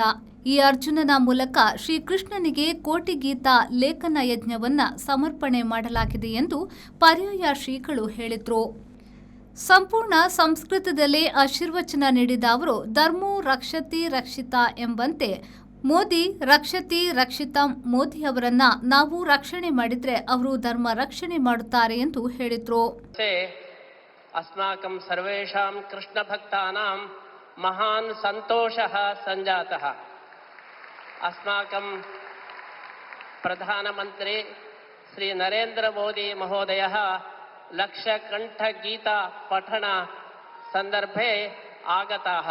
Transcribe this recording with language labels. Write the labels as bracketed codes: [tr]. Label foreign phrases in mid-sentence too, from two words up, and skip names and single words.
[kn] ಈ ಅರ್ಜುನನ ಮೂಲಕ ಶ್ರೀಕೃಷ್ಣನಿಗೆ ಕೋಟಿ ಗೀತಾ ಲೇಖನ ಯಜ್ಞವನ್ನ ಸಮರ್ಪಣೆ ಮಾಡಲಾಗಿದೆ ಎಂದು ಪರ್ಯಾಯ ಶ್ರೀಗಳು ಹೇಳಿದರು. ಸಂಪೂರ್ಣ ಸಂಸ್ಕೃತದಲ್ಲೇ ಆಶೀರ್ವಚನ ನೀಡಿದ ಅವರು, [sa] ಧರ್ಮೋ ರಕ್ಷತಿ ರಕ್ಷಿತಾ [kn] ಎಂಬಂತೆ [sa] ಮೋದಿ ರಕ್ಷತಿ ರಕ್ಷಿತಂ. [kn] ಮೋದಿ ಅವರನ್ನ ನಾವು ರಕ್ಷಣೆ ಮಾಡಿದ್ರೆ ಅವರು ಧರ್ಮ ರಕ್ಷಣೆ ಮಾಡುತ್ತಾರೆ ಎಂದು ಹೇಳಿದರು. [sa] ಅಸ್ಮಾಕಂ ಸರ್ವೇಷಾಂ ಕೃಷ್ಣ ಭಕ್ತಾನಾಂ ಮಹಾನ್ ಸಂತೋಷಃ ಸಂಜಾತಃ. अस्माकं प्रधानमंत्री श्री नरेंद्र मोदी महोदयः लक्षकंठ गीता पठन संदर्भे आगताः.